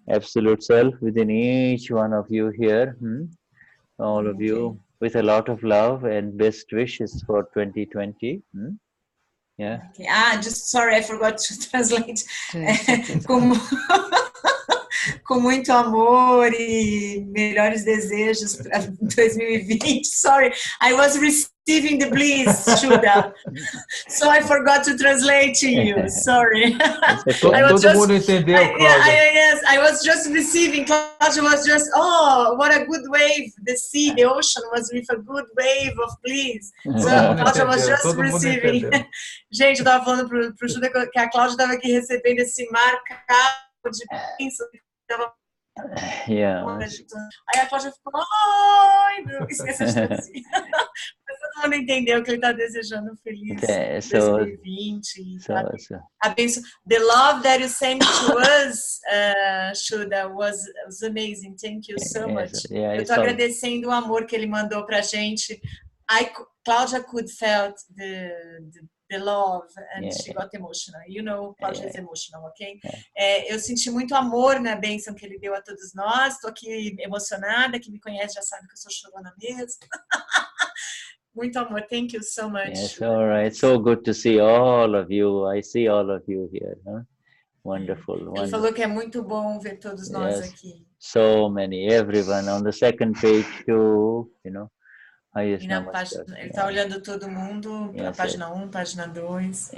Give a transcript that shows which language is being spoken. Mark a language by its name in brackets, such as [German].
[English] Absolute self within each one of you here. All of you with a lot of love and best wishes for 2020. Okay. Just sorry, I forgot to translate. [Portuguese] Com muito amor e melhores desejos para 2020. [English] Sorry, I was receiving the bliss, Shuddha. So I forgot to translate to you. Sorry. [Portuguese] Todo mundo entendeu, Claudia. [English] Yes, I was just receiving. Claudia was just, what a good wave. The sea, the ocean was with a good wave of bliss. So Claudia was just receiving. [Portuguese] Gente, eu estava falando pro Shuddha que a Claudia estava aqui recebendo esse mar calmo de bênção. Aí a Claudia ficou, esqueci de traduzir. Mas todo mundo entendeu que ele está desejando feliz 2020. A bênção. [English] The love that you sent to us, Shuddha, was amazing. Thank you so much. [Portuguese] Eu estou agradecendo o amor que ele mandou pra gente. [English] Claudia could felt the love, and she got emotional. You know, Claudia is emotional, ok? [Portuguese] Eu senti muito amor na bênção que ele deu a todos nós. Estou aqui emocionada. Quem me conhece já sabe que eu sou chorona mesmo. Muito amor. [English] Thank you so much. Yes, all right. So good to see all of you. I see all of you here. Huh? Wonderful. [Portuguese] Ele falou que é muito bom ver todos nós aqui. [English] So many, everyone on the second page too, you know. [Portuguese] E na página, ele está olhando todo mundo, a página 1, página 2.